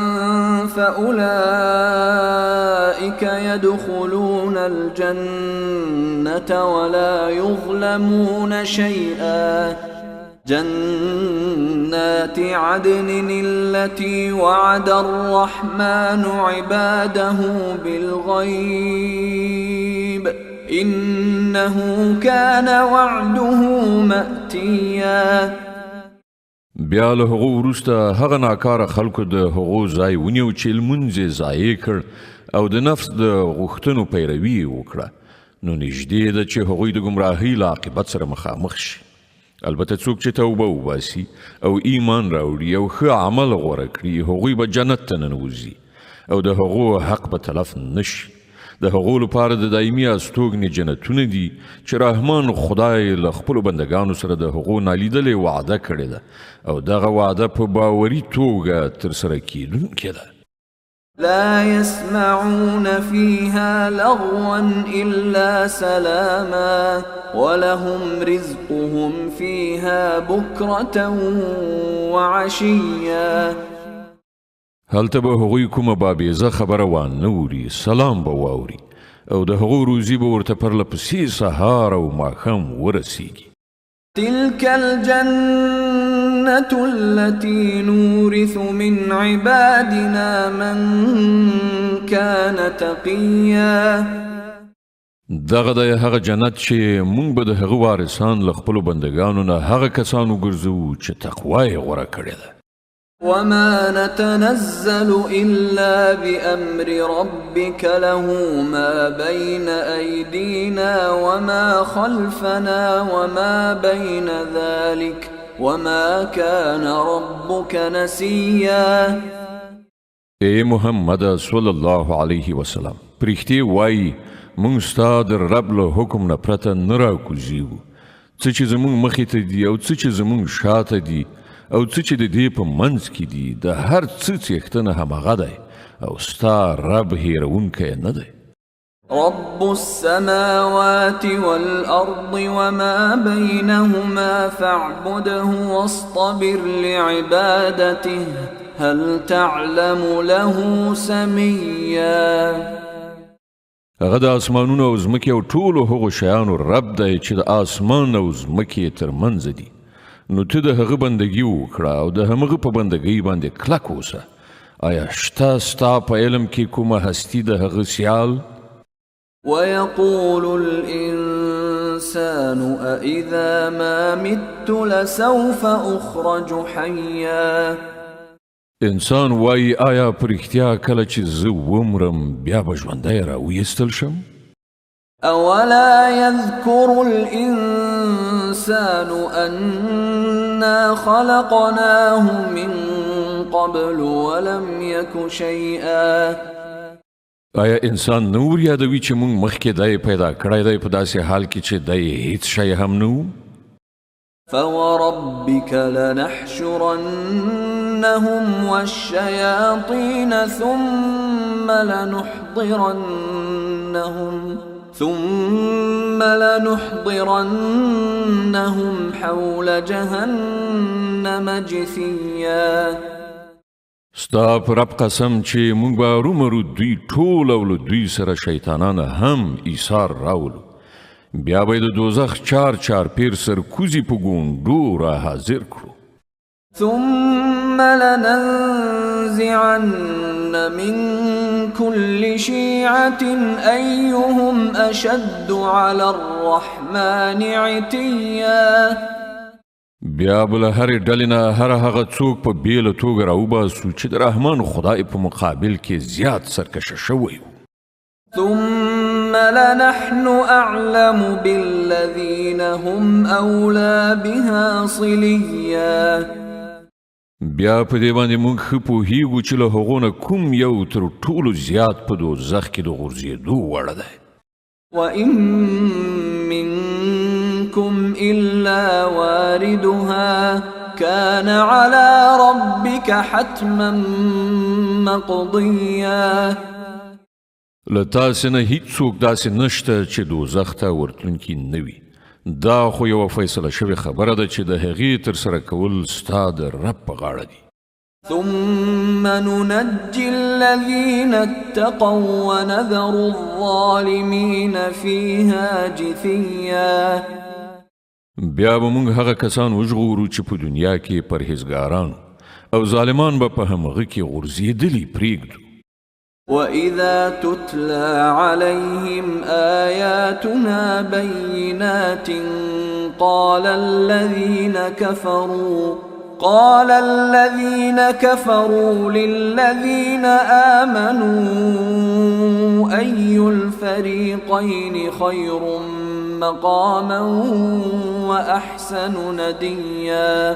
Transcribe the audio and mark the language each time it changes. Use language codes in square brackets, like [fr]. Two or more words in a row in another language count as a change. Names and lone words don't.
[ar] فأولئك يدخلون الجنة ولا يظلمون شيئا جنات عدن التي وعد الرحمن عباده بالغيب إنه كان وعده مأتيا. [ps] بیا له هغو وروسته هغه ناکاره خلکو د هغو ځای ونیو چې لمونځ یې ضایع کړ او د نفس د غوښتنو پیروي یې وکړه نو نږدې ده چې هغوی د ګمراهۍ له عاقبت سره مخامخ شي. البته څوک چې توبه وباسي او ایمان راوړي او ښه عمل غوره کړي هغوی به جنت ته ننوځي او د هغو حق به تلف نشي. د هغو لپاره د دایمي استوګنې جنتونه دي چې رحمان خدای له خپلو بندګانو سره د هغو نالیدلې وعده کړې ده او دغه وعده په باوري توګه ترسره کیدونکې ده. [ar] لا يسمعون فيها لغوا إلا سلاما ولهم رزقهم فيها بكرة وعشيا. [ps] هلته به هغوی کومه بابیزه خبره وانه اوري سلام به واوري او د هغو روزي به ورته پرله پسې سهار او ماښام ورسیږي. [ar] تلك الجنة التي نورث من عبادنا من كان تقيا. [ps] دغه د هغه جنت چې مونږ به د هغه وارثان له خپلو بندګانو نه هغه کسان وګرځوو چې تقوا یې غوره کړې ده. [ar] وما نتنزل إلا بأمر ربك له ما بين أيدينا وما خلفنا وما بين ذلك وما كان ربك نسيا. [ps] اے محمد [ar] صلی الله علیه وسلم [ps] پرښتې وایي مونږ ستا د رب له حکم نه پرته نه راکوزیږو. څه چې زمونږ مخې ته دي او څه چې زمونږ شاته دي او څه چې د دې په منځ کې دي د هر څه څښتنه همغه دی او ستا رب هیرونکی نه دی. [ar] رب السماوات والأرض وما بينهما فاعبده واصطبر لعبادته هل تعلم له سميا. [ps] هغه د اسمانونو او ځمکې او ټولو هغو شیانو رب دی چې د اسمان او ځمکې ترمنځ دي نو ته د هغه بندګي وکړه او د همغه په بندګۍ باندې کلک اوسه. آیا شته ستا په علم کې کومه هستي د هغه سیال؟ [ar] ويقول الإنسان أإذا ما مت لسوف أخرج حيا. [ps] انسان وایي آیا په رښتیا کله چې زه ومرم بیا به ژوندی راویستل شم؟ [ar] أولا يذكر الإنسان أنا خلقناه من قبل ولم يك شيئا. [ps] آیا انسان نور یادوي چې موږ مخکې دای پیدا کړی دی په داسې حال کې چې دی هیڅ شی هم نه و؟ [ar] فوربك لنحشرنهم والشياطين ثم لنحضرنهم حول جهنم جثيا. [ps] ستا پر رب قسم چې موږ به رومرو دوی ټول او له دوی سره شیطانان هم ایثار راولو، بیا به د دوزخ چار چار پیر سرکوزي په ګونډو را حاضر کړو. [ar] ثم لننزعن من كل شيعة أيهم أشد على الرحمن عتيا. [ps] بیا بل هر ډلې نه هر هغه څوک په بیله توګه راوباسو چې د رحمان خدای په مقابل کې زیات سرکشه شوی و. [ar] ثم لنحن أعلم بالذين هم أولى بها صليا. [ps] بیا په دې باندې موږ ښه پوهیږو چې له هغو نه کوم یو تر ټولو زیات په دوزخ کې د غورځېدو وړ دی. [ar] وإن منكم إلا واردها كان على ربك حتما مقضيا. [ps] له تاسې نه هیڅوک داسې نشته چې دوزخ ته ورتلونکي نه وي. دا خو یوه فیصله شوې خبره ده چې د هغې ترسره کول ستا د رب په غاړه دي. [ar] ثم ننجي الذين اتقوا ونذر الظالمين فيها جثيا. [ps] بیا به موږ هغه کسان وژغورو چې په دنیا کې پرهیزګاران او ظالمان به په همغه کې غورځېدلي پرېږدو. [ar] وإذا تتلى عليهم آياتنا بينات قال الذين كفروا للذين آمنوا أي الفريقين خير مقاما وأحسن نديا.